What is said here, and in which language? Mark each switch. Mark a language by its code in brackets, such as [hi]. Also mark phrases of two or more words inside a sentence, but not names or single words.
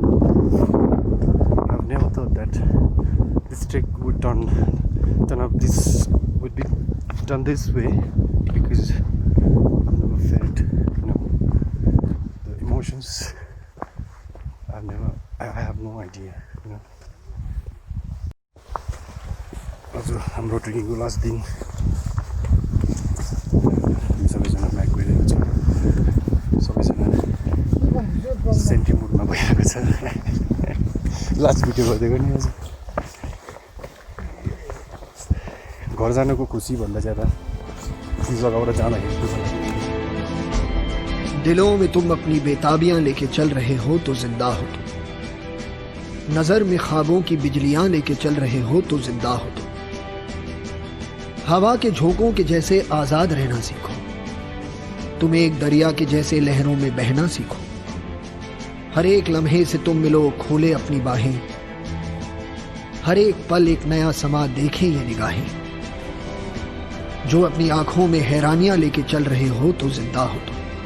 [en] I've never thought that this trek would turn up this would be done this way because I've never felt the emotions. I have no idea, Also, [ne] हाम्रो ट्रेकिङको लास्ट दिन हामी सबैजना ब्याक गइरहेको छ सबैजना सेन्टिमुडमा भइरहेको छ [en] last video [ne] गरिदिएको नि आज घर जानुको खुसी भन्दा ज्यादा यो जग्गाबाट जाँदाखेरि खुसी लाग्छ [hi] दिलों में तुम अपनी बेताबियां लेके चल रहे हो तो जिंदा हो तुम नजर में ख्वाबों की बिजलियां लेके चल रहे हो तो जिंदा हो तुम हवा के झोंकों के जैसे आजाद रहना सीखो तुम एक दरिया के जैसे लहरों में बहना सीखो हर एक लम्हे से तुम मिलो खोले अपनी बाहें हर एक पल एक नया समा देखे ये निगाहें जो अपनी आंखों में हैरानियां लेके चल रहे हो तो जिंदा हो तुम